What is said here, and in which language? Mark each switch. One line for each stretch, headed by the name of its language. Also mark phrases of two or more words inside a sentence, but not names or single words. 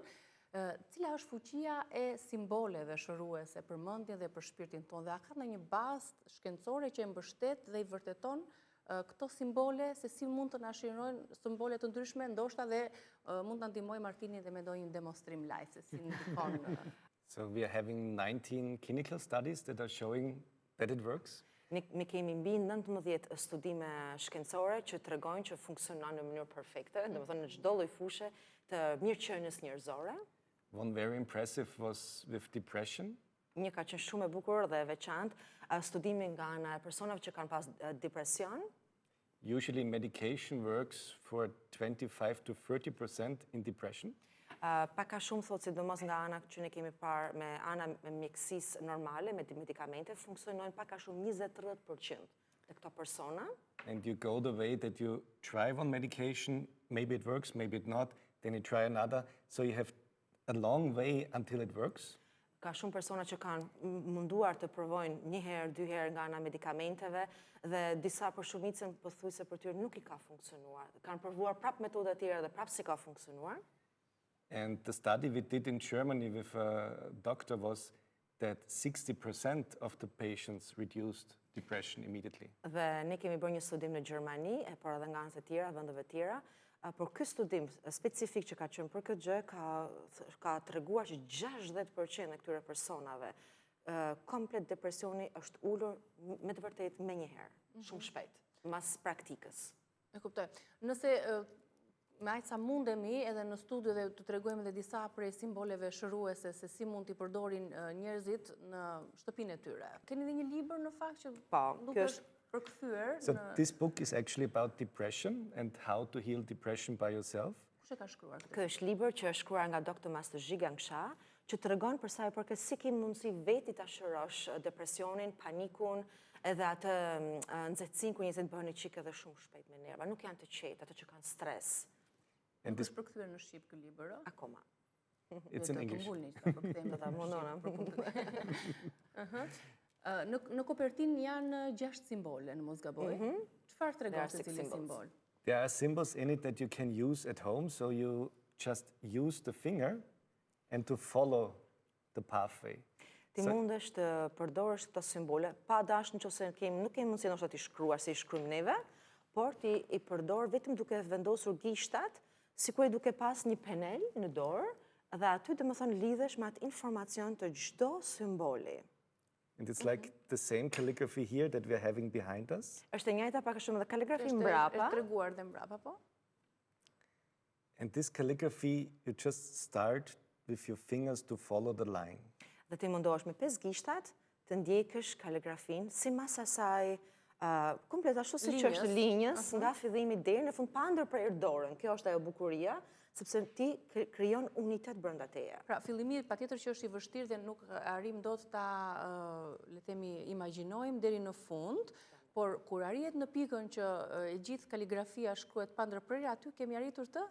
Albanian: Cila është fuqia e simboleve shëruese për mendjen dhe për shpirtin tonë? Dhe a ka ndonjë bazë shkencore që e mbështet dhe i vërteton këto simbole, se si mund të na shirojnë simbole të ndryshme, ndoshta dhe mund të ndihmojë Martini dhe me ndonjë demonstrim live, se si ndikon.
English: So we are having 19 clinical studies that are showing that it works.
Albanian: Ne kemi mbi 19 studime shkencore që tregojnë që funksionon në mënyrë perfekte, domethënë në çdo lloj fushe të mirëqenies njerëzore.
English: One very impressive was with depression.
Albanian: Një ka qenë shumë e bukur dhe e veçantë, studimi nga ana e personave që kanë pas depresion.
English: Usually medication works for 25 to 30% in depression.
Albanian: Paka shumë thotë sidomos nga ana që ne kemi parë me ana me mjekësisë normale, me medikamente, funksionojnë paka shumë 20-30% të këto persona.
English: And you go the way that you try one medication, maybe it works, maybe it not, then you try another, so you have a long way until it works.
Albanian: Ka shumë persona që kanë munduar të provojnë një herë, dy herë nga ana medikamenteve dhe disa për shumicën pothuajse për tyre nuk i ka funksionuar. Kanë provuar prap metoda të tjera dhe prap si ka funksionuar.
English: And the study we did in Germany with a doctor was that 60% of the patients reduced depression immediately.
Albanian: Dhe ne kemi bërë një studim në Gjermani, por edhe nga anët e tjera, vendeve tjera, por ky studim specifik që ka qenë për këtë gjë ka treguar që 60% e këtyre personave komplet depresioni është ulur me të vërtetë menjëherë, shumë shpejt, mas praktikës. E kuptoj. Nëse me aq sa mundemi edhe në studio dhe të tregojmë edhe disa prej simboleve shëruese se si mund t'i përdorin njerëzit në shtëpinë e tyre. Keni dhe një libër në fakt që duket përkthyer.
English: So this book is actually about depression and how to heal depression by yourself.
Albanian: Kush e ka shkruar këtë? Ky është libër që është shkruar nga Dr. Master Zhigang Sha, që tregon për sa i përket si ke mundësi veti ta shërosh depresionin, panikun, edhe atë nxehtësinë ku njerëzit bëhen çik edhe shumë shpejt me nerva, nuk janë të qetë, ato që kanë stres. Nuk është përkthyer në shqip ky libër, ë? Akoma.
English: It's in English.
Albanian: Në kopertinë janë 6 simbole, në mos gaboj. Çfarë tregon secili simbol?
English: There are symbols in it that you can use at home, so you just use the finger and to follow the pathway.
Albanian: Ti mundesh të përdorësh këto simbole pa dashur nëse nuk kemi mundësi ndoshta ti shkruar si shkruajmë neve, por ti i përdor vetëm duke vendosur gishtat, sikur duke pas një penel në dorë, dhe aty domethënë lidhesh me atë informacion të çdo simboli.
English: And it's like the same calligraphy here that we are having behind us.
Albanian: Është e njëjta pak a shumë edhe kaligrafi mbrapa. Është treguar dhe mbrapa, po?
English: And this calligraphy, you just start with your fingers to follow the line.
Albanian: Dhe ti mundohesh me 5 gishtat të ndjekësh kaligrafin si mas asaj komplet ashtu siç është linjës nga fillimi deri në fund pa ndërprer dorën. Kjo është ajo bukuria, sepse ti krijon unitet brenda teje. Pra, fillimi patjetër që është i vështirë dhe nuk arrim dot ta le themi imagjinojmë deri në fund, por kur arrihet në pikën që e gjithë kaligrafia shkruhet pa ndërprerje, aty kemi arritur të